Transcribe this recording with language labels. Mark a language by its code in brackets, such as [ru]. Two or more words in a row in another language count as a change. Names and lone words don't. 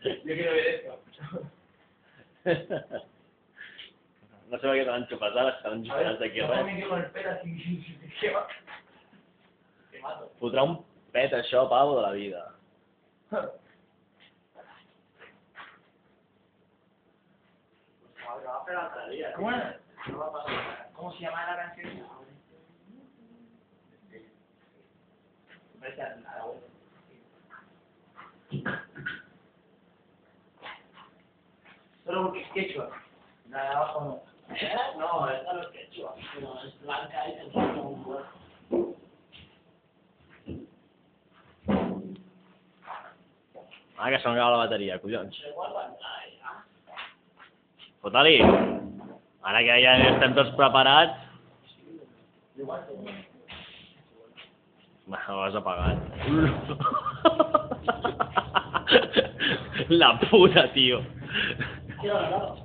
[es] Yo quiero ver esto. [ca] No sé per què te l'han xupat ara, estaran esperant d'aquí No res. [es] me quedo con el pelo así, que va. Te mato. [ca] Fotrà un pet això, pavo, de la vida. [es] ¿Cómo era? ¿Cómo se llama la canción? Solo porque es quechua. La de abajo no. No, esta no es quechua. No, es blanca y te pone un huevo. [ca] Ah, que s'ha acabat la bateria, collons. Igual va entrar, ja. Fota-li. Ara que ja estem tots preparats... [es] Igual te [ca] Ho has apagat. La puta, tio. [es] quiero hablar.